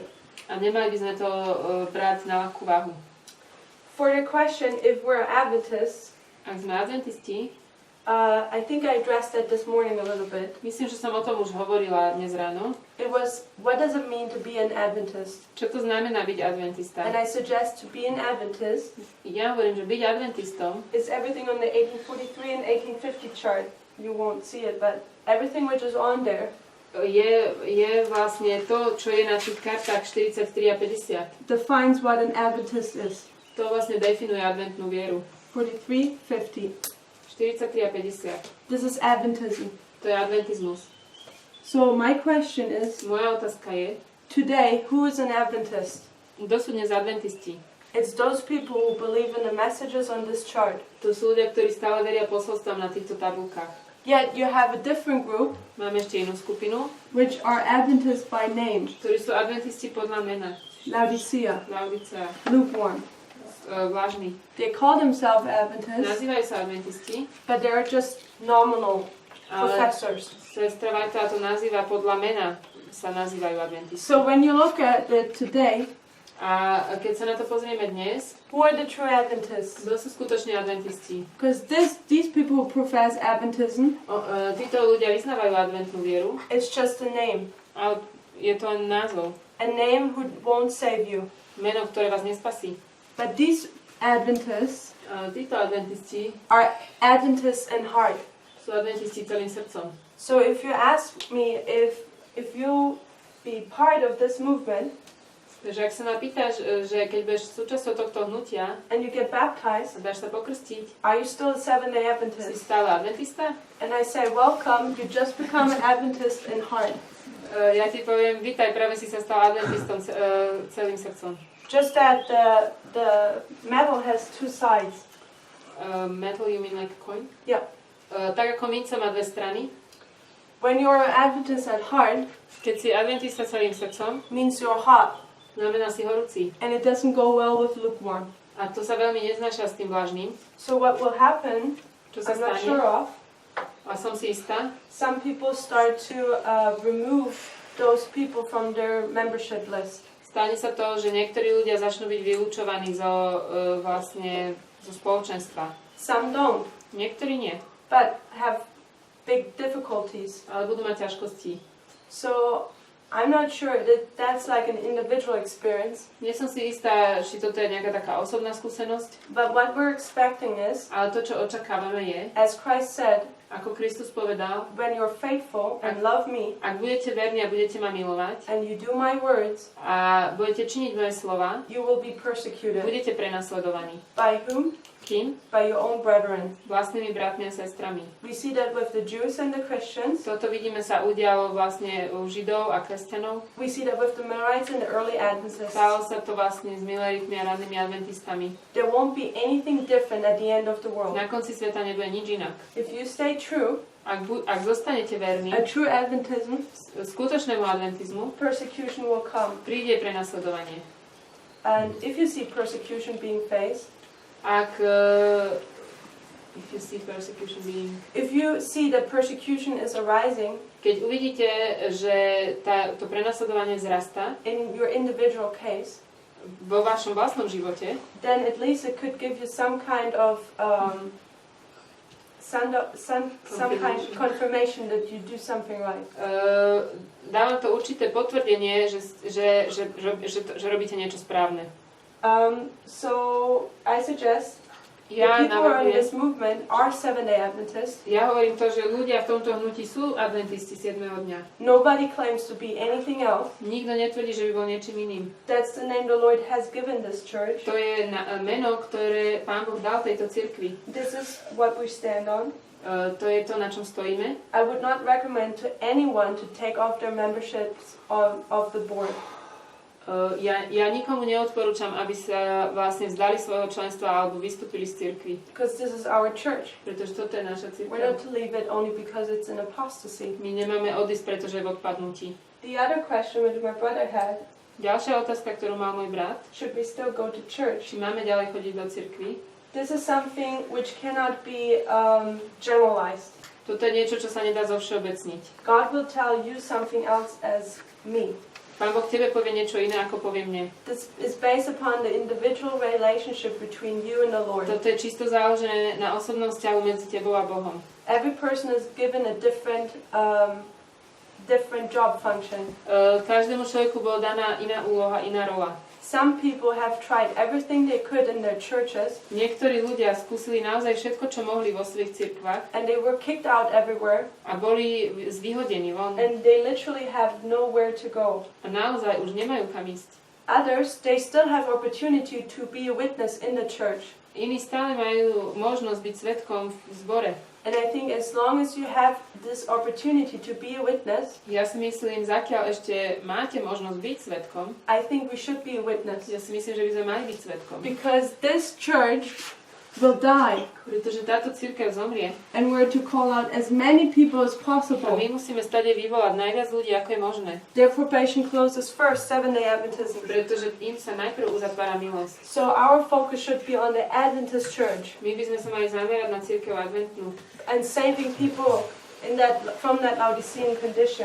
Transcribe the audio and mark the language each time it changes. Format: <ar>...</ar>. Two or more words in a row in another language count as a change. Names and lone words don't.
<sk>A nemali by sme to brať na ľahkú váhu.</sk> <en>For the question, if we're Adventists,</en> <sk>Ak sme adventisti,</sk> <en>I think I addressed that this morning a little bit.</en> <sk>Myslím, že som o tom už hovorila dnes ráno.</sk> <en>It was, what does it mean to be an Adventist?</en> <sk>Čo to znamená byť adventista?</sk> <en>And I suggest to be an Adventist</en> <sk>Ja hovorím, že byť adventistom</sk> <en>is everything on the 1843 and 1850 chart. You won't see it, but everything which is on there</en> <sk>je vlastne to, čo je na tých kartách 43 a 50.</sk> <en>defines what an Adventist is.</en> <sk>To vlastne definuje adventnú vieru.</sk> <en>43, 50.</en> <sk>43 a 50.</sk> <en>This is Adventism.</en> <sk>To je adventizmus.</sk> <en>So my question is,</en> <sk>Moja otázka je,</sk> <en>today, who is an Adventist?</en> <sk>kto sú dnes adventisti?</sk> <en>It's those people who believe in the messages on this chart.</en> <sk>To sú ľudia, ktorí stále veria posolstvám na týchto tabulkách.</sk> <en>Yet you have a different group,</en> <sk>Máme ešte inú skupinu,</sk> <en>which are Adventists by name.</en> <sk>ktorí sú adventisti podľa mena.</sk> <en>Laodicea,</en> <sk>Laodicea,</sk> <en>lukewarm.</en> <sk>Vážny.</sk> <en>They call themselves Adventists,</en> <sk>Nazývajú sa adventisti,</sk> <en>but they're just nominal</en> <sk>ale</sk> <en>professors.</en> <sk>sestra Vajta to nazýva podľa mena, sa nazývajú adventisti.</sk> <en>So when you look at it today,</en> <sk>A keď sa na to pozrieme dnes,</sk> <en>who are the true Adventists?</en> <sk>kto sú skutoční adventisti?</sk> <en>Because these people who profess Adventism,</en> <sk>Títo ľudia vyznávajú adventnú vieru,</sk> <en>it's just a name.</en> <sk>ale je to len názov.</sk> <en>A name who won't save you.</en> <sk>Meno, ktoré vás nespasí.</sk> <en>But these Adventists</en> <sk>Títo adventisti</sk> <en>are Adventists in heart.</en> <sk>sú adventisti celým srdcom.</sk> <en>So if you ask me if you be part of this movement</en> <sk>Takže ak sa ma pýtaš, že keď budeš súčasťou tohto hnutia</sk> <en>and you get baptized,</en> <sk>a dáš sa pokrstiť,</sk> <en>are you still a Seventh-day</en> <sk>si</sk> <en>Adventist?</en> <sk>stále adventista?</sk> <en>And I say, welcome, you just become an Adventist in heart.</en> <sk>Ja ti poviem, vítaj, práve si sa stal adventistom celým srdcom.</sk> <en>Just that the medal has two sides. Metal, you mean like a coin? Yeah.</en> <sk>Tak ako minca má dve strany.</sk> <en>When you're an Adventist at heart,</en> <sk>Keď si adventista celým srdcom,</sk> <en>means you're hot,</en> <sk>znamená si horúci.</sk> <en>and it doesn't go well with lukewarm.</en> <sk>A to sa veľmi neznáša s tým vlážnym.</sk> <en>So what will happen,</en> <sk>Čo sa</sk> <en>I'm not</en> <sk>stane?</sk> <en>sure of,</en> <sk>A som si istá,</sk> <en>some people start to remove those people from their membership list.</en> <sk>stane sa to, že niektorí ľudia začnú byť vylúčovaní vlastne zo spoločenstva.</sk> <en>Some don't,</en> <sk>Niektorí nie,</sk> <en>but have big difficulties.</en> <sk>ale budú mať ťažkosti.</sk> <en>So I'm not sure that that's like an individual experience,</en> <sk>Nie som si istá, či toto je nejaká taká osobná skúsenosť,</sk> <en>but what we're expecting is,</en> <sk>ale to, čo očakávame je,</sk> <en>as Christ said,</en> <sk>ako Kristus povedal,</sk> <en>when you're faithful and love me</en> <sk>ak budete verní a budete ma milovať</sk> <en>and you do my words,</en> <sk>a budete činiť moje slova,</sk> <en>you will be persecuted.</en> <sk>budete prenasledovaní.</sk> <en>By whom?</en> <sk>Kým?</sk> <en>By your own brethren.</en> <sk>Vlastnými bratmi a sestrami.</sk> <en>We see that with the Jews and the Christians.</en> <sk>Toto vidíme sa udialo vlastne u Židov a kresťanov.</sk> <en>We see that with the Millerites and the early Adventists.</en> <sk>Stalo sa to vlastne s Milleritmi a rannými adventistami.</sk> <en>There won't be anything different at the end of the world.</en> <sk>Na konci sveta nebude nič inak.</sk> <en>If you stay true,</en> <sk>Ak zostanete verní</sk> <en>a true Adventism,</en> <sk>skutočnému adventizmu,</sk> <en>persecution will come.</en> <sk>príde prenasledovanie.</sk> <en>And if you see persecution being faced, if you see that persecution is arising</en> <sk>keď uvidíte, že to prenasledovanie vzrastá</sk> <en>in your individual case,</en> <sk>vo vašom vlastnom živote,</sk> <en>then at least it could give you some kind of confirmation that you do something right.</en> <sk>dáva to určité potvrdenie, že robíte niečo správne.</sk> <en>So I suggest the people who are in this movement are Seventh-day Adventists.</en> <sk>Ja hovorím to, že ľudia v tomto hnutí sú adventisti 7. dňa.</sk> <en>Nobody claims to be anything else.</en> <sk>Nikto netvrdí, že by bol niečím iným.</sk> <en>That's the name the Lord has given this church.</en> <sk>To je meno, ktoré Pán Boh dal tejto cirkvi.</sk> <en>This is what we stand on.</en> <sk>To je to, na čom stojíme.</sk> <en>I would not recommend to anyone to take off their memberships of the board.</en> <sk>Ja nikomu neodporúčam, aby sa vlastne vzdali svojho členstva alebo vystúpili z cirkvi.</sk> <en>Because this is our church.</en> <sk>Pretože toto je naša</sk> <en>We're</en> <sk>cirkev.</sk> <en>not to leave it only because it's an apostasy.</en> <sk>My nemáme odísť, pretože je v odpadnutí.</sk> <en>The other question which my brother had,</en> <sk>Ďalšia otázka, ktorú mal môj brat,</sk> <en>should we still go to church?</en> <sk>či máme ďalej chodiť do cirkvi.</sk> <en>This is something which cannot be generalized.</en> <sk>Toto je niečo, čo sa nedá zovšeobecniť.</sk> <en>God will tell you something else as me.</en> <sk>Pán Boh tebe povie niečo iné, ako povie mne.</sk> <en>This is based upon the individual relationship between you and the Lord.</en> <sk>Toto je čisto založené na osobnom vzťahu medzi tebou a Bohom.</sk> <en>Every person is given a different job function.</en> <sk>Každému človeku bola daná iná úloha, iná rola.</sk> <en>Some people have tried everything they could in their churches.</en> <sk>Niektorí ľudia skúsili naozaj všetko, čo mohli vo svojich cirkvách.</sk> <en>And they were kicked out everywhere.</en> <sk>A boli zvyhodení von.</sk> <en>And they literally have nowhere to go.</en> <sk>A naozaj už nemajú kam ísť.</sk> <en>Others, they still have opportunity to be a witness in the church.</en> <sk>Iní stále majú možnosť byť svedkom v zbore.</sk> <en>And I think as long as you have this opportunity to be a witness,</en> <sk>ja si myslím, zakiaľ ešte máte možnosť byť svedkom,</sk> <en>I think we should be a witness.</en> <sk>Ja si myslím, že by sme mali byť svedkom.</sk> <en>Because this church will die.</en> <sk>Pretože táto cirkev zomrie.</sk> <en>And we're to call out as many people as</en> <sk>A</sk> <en>possible.</en> <sk>my musíme stade vyvolať najviac ľudí, ako je možné.</sk> <en>Their probation closes first, Seventh-day Adventism.</en> <sk>Pretože im sa najprv uzatvára milosť.</sk> <en>So our focus should be on the Adventist church.</en> <sk>My by sme sa mali zamerať na cirkev adventnú.</sk> <en>And saving people from that Laodicean condition.</en>